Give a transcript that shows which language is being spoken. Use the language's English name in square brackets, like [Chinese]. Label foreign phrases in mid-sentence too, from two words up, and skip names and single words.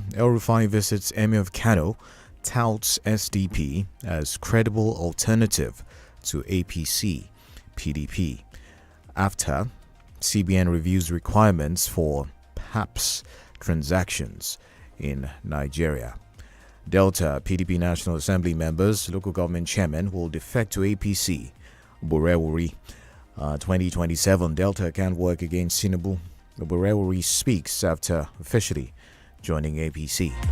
[English] El Rufai visits Emir of Kano, touts SDP as credible alternative to APC, PDP. After CBN reviews requirements for PAPS transactions in Nigeria. Delta PDP National Assembly members, local government chairman will defect to APC. Borewuri 2027 Delta can't work against Tinubu. Borewuri speaks after officially joining APC.